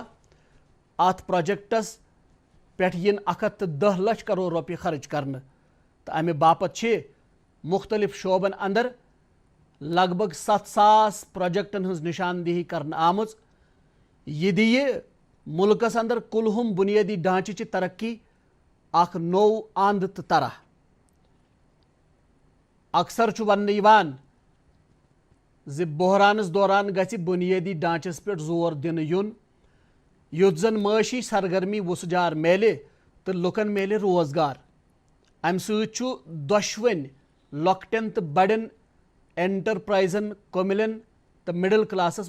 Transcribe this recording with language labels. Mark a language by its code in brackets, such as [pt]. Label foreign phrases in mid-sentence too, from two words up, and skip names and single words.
[ks] اتھ پروجیکٹس پٮ۪ٹھ یِن 110 لچھ کرور رۄپیہِ خرٕچ کرنہٕ تہٕ امہِ باپتھ چھِ مختلف شعبن اندر لگ بھگ 7,000 پروجیکٹن ہز نشاندہی کرن آمز یہ دیہ ملکس اندر کلہم بنیادی ڈھانچہ ترقی اخ نو اند تو طرح اکثر ون بحرانس دوران گژھِ بنیادی ڈھانچس پہ زور دن یون یُتھ زن معاشی سرگرمی وسجار میلہِ تو لکن میلہِ روزگار امہ سۭتۍ چھُ دۄشوٕنی لۄکٹٮ۪ن تہٕ بڑٮ۪ن انٹرپرائزن کوملن تو [en] middle classes